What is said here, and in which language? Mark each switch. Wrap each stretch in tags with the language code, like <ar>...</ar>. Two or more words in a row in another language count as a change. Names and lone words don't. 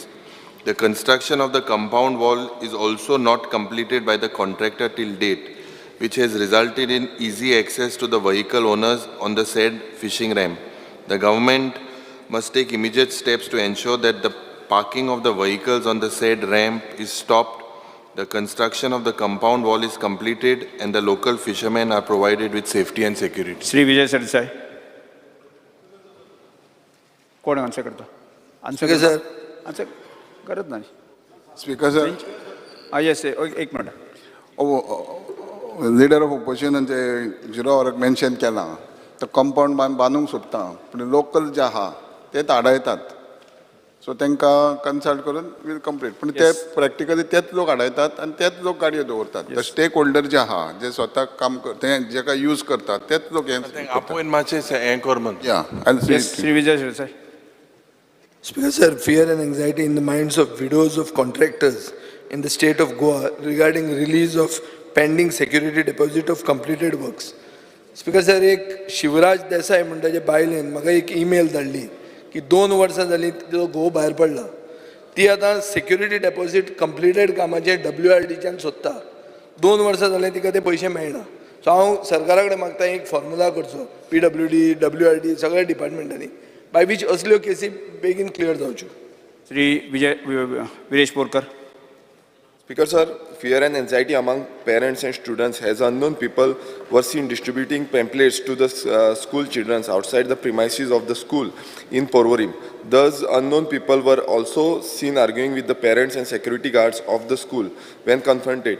<en>The construction of the compound wall is also not completed by the contractor till date, which has resulted in easy access to the vehicle owners on the said fishing ramp. The government must take immediate steps to ensure that the parking of the vehicles on the said ramp is stopped, the construction of the compound wall is completed, and the local fishermen are provided with safety and security.</en> <kok>श्री विजय सरदेसाई कोण आन्सर करता आन्सर करत ना</kok> <en>Speaker sir</en> <kok>येस एक मिनट</kok> <en>Leader of Opposition</en> <kok>ते जिरो वराक मेन्शन केला तो कंपाऊंड बांदूंक सोदता पूण लोकल जे आहा तेच आडयतात सो तांकां कन्सल्ट करून</kok> <en>will complete</en> <kok>पूण ते प्रॅक्टिकली तेच लोक आडयतात आनी तेच लोक गाडयो दवरतात स्टेक होल्डर जे आहा जे स्वता काम ते जेका यूज करतात तेच लोक आपोवन मातशें हें कर म्हण श्री विजय सरदेसाई</kok> <en>Speaker sir, fear and anxiety in the minds of widows of contractors in the state of Goa regarding release of pending security deposit of completed works. Speaker sir,</en> <kok>एक शिवराज देसाई म्हणटाचे बायलेन म्हाका एक ईमेल धाडली की 2 वर्सां जालीं तिचो घोव भायर पडला ती आतां</kok> <en>security deposit</en> <kok>कंप्लिटेड कामाचे WRDच्यान सोदता 2 वर्सां जालीं तिका ते पयशे मेळना सो हांव सरकारा कडेन मागता एक फॉर्मुला करचो PWD WRD सगळ्या डिपार्टमेंटांनी</kok> <en>by which</en> <kok>असल्यो केसी बेगीन क्लियर जावच्यो श्री विरेश बोरकर</kok> <en>Speaker sir, fear and anxiety among parents and students as unknown people were seen distributing pamphlets to the school children outside the premises of the school in Porvorim. Thus, unknown people were also seen arguing with the parents and security guards of the school when confronted.</en>